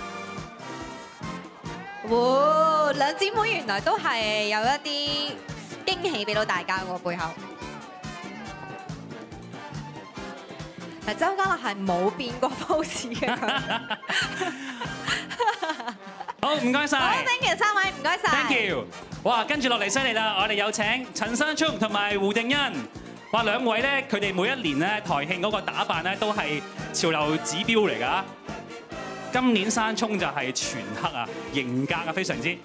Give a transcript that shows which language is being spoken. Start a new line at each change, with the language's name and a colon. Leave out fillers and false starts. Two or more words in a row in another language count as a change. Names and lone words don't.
Cantonese: 哇！兩姊妹原來都係有一啲驚喜俾到大家喎，背後。嗱，周嘉樂係冇變過 pose 嘅佢。好，唔該晒。好 ，
English: thank you
Cantonese: 三位，唔該晒。
English: Thank you。
Cantonese: 哇，跟住落嚟犀利啦！我哋有請陳山聰同埋胡定欣。哇，兩位咧，佢哋每一年咧台慶嗰個打扮咧都係潮流指標嚟㗎。今年山聰就係全黑啊，型格啊，非常之。